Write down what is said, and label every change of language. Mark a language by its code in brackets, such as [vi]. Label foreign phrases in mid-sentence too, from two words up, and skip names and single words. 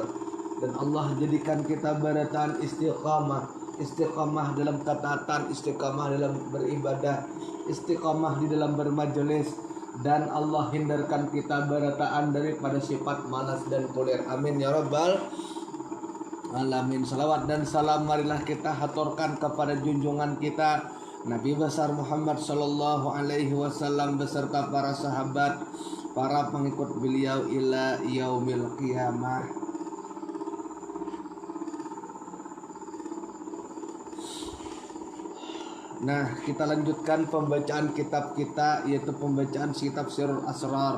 [id] Dan Allah jadikan kita berataan istiqamah, istiqamah dalam ketaatan, istiqamah dalam beribadah, istiqamah di dalam bermajelis, dan Allah hindarkan kita berataan daripada sifat malas dan kulir. [ar] آمين يا رب العالمين. [id] Salawat dan salam marilah kita haturkan kepada junjungan kita Nabi besar Muhammad [ar] صلى الله عليه وسلم [id] beserta para sahabat, para pengikut beliau [ar] إلى يوم القيامة. [id] Nah, kita lanjutkan pembacaan kitab kita, yaitu pembacaan kitab Sirrul Asrar.